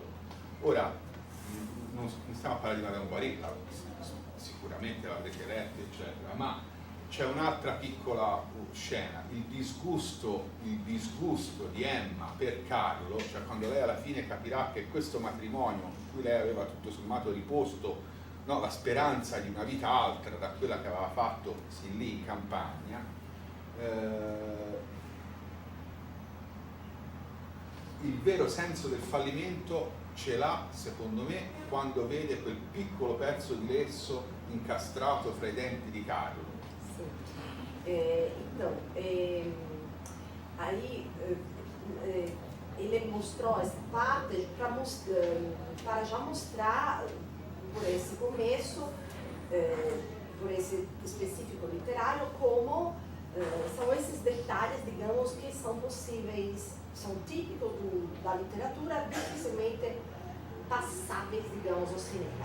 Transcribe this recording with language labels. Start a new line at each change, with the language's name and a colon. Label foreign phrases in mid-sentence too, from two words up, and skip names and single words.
Italian: Ora, non stiamo a parlare di Madame Bovary, sicuramente l'avrete letto, eccetera, ma c'è un'altra piccola scena, il disgusto di Emma per Carlo, cioè quando lei alla fine capirà che questo matrimonio in cui lei aveva tutto sommato riposto, no, la speranza di una vita altra da quella che aveva fatto sin lì in campagna, il vero senso del fallimento ce l'ha, secondo me, quando vede quel piccolo pezzo di lesso incastrato fra i denti di Carlo.
Portuguese: Então, aí ele mostrou essa parte para já mostrar, por esse começo, por esse específico literário, como são esses detalhes, digamos, que são possíveis, são típicos da literatura, dificilmente passáveis, digamos, ao cinema.